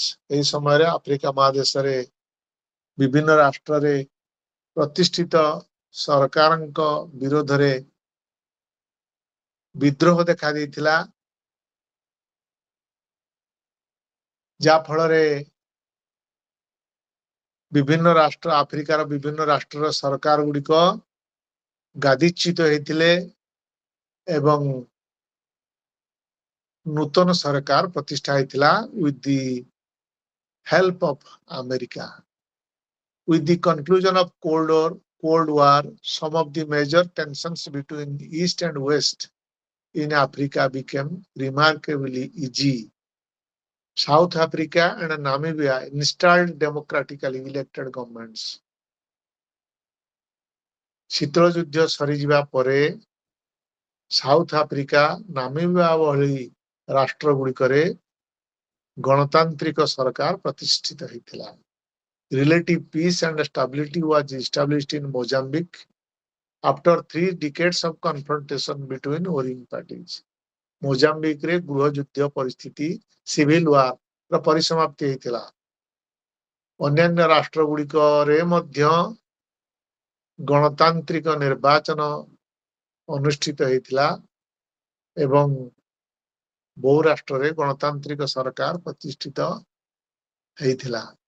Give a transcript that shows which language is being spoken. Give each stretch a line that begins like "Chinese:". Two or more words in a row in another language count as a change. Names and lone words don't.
Odia: ଏହି ସମୟରେ ଆଫ୍ରିକା ମହାଦେଶରେ ବିଭିନ୍ନ ରାଷ୍ଟ୍ରରେ ପ୍ରତିଷ୍ଠିତ ସରକାରଙ୍କ ବିରୋଧରେ ବିଦ୍ରୋହ ଦେଖାଦେଇଥିଲା, ଯାହା ଫଳରେ ବିଭିନ୍ନ ରାଷ୍ଟ୍ର ଆଫ୍ରିକାର ବିଭିନ୍ନ ରାଷ୍ଟ୍ରର ସରକାର ଗୁଡ଼ିକ ଗାଦିଚ୍ୟୁତ ହେଇଥିଲେ ଏବଂ ନୂତନ ସରକାର ପ୍ରତିଷ୍ଠା ହେଇଥିଲା
English: with the help of America. With the conclusion of Cold War, some of the major tensions between East and West in Africa became remarkably easy. South Africa and Namibia installed democratically elected governments.
Odia: ଶୀତଳ ଯୁଦ୍ଧ ସରିଯିବା ପରେ ସାଉଥ ଆଫ୍ରିକା, ନାମିବିଆ ଭଳି ରାଷ୍ଟ୍ରଗୁଡ଼ିକରେ ଗଣତାନ୍ତ୍ରିକ ସରକାର ପ୍ରତିଷ୍ଠିତ ହେଇଥିଲା।
English: Relative peace and stability was established in Mozambique after 3 decades of confrontation between warring parties.
Odia: ମୋଜାମ୍ବିକରେ ଗୃହଯୁଦ୍ଧ ପରିସ୍ଥିତି
English: civil war
Odia: ପରିସମାପ୍ତି ହେଇଥିଲା। ଅନ୍ୟାନ୍ୟ ରାଷ୍ଟ୍ରଗୁଡ଼ିକରେ ମଧ୍ୟ ଗଣତାନ୍ତ୍ରିକ ନିର୍ବାଚନ ଅନୁଷ୍ଠିତ ହେଇଥିଲା ଏବଂ ବହୁ ରାଷ୍ଟ୍ରରେ ଗଣତାନ୍ତ୍ରିକ ସରକାର ପ୍ରତିଷ୍ଠିତ ହେଇଥିଲା।